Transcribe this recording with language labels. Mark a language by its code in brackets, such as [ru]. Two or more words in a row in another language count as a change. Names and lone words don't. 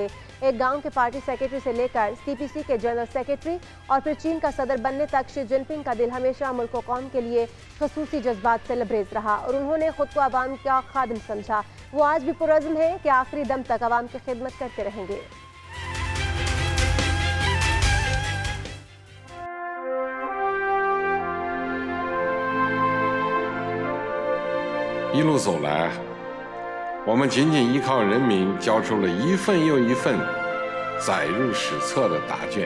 [ur] ایک گاؤں کے [en] party secretary [ur] سے لے کر CPC کے [en] general secretary [ur] اور پھر چین کا صدر بننے تک شی جن پنگ کا دل ہمیشہ ملک و قوم کے لیے خصوصی جذبات سے لبریز رہا اور انہوں نے خود کو عوام کا خادم سمجھا. وہ آج بھی پرعزم ہے کہ آخری دم تک عوام کی خدمت کرتے رہیں گے. [zh] 一路走来，我们仅仅依靠人民交出了一份又一份载入史册的答卷。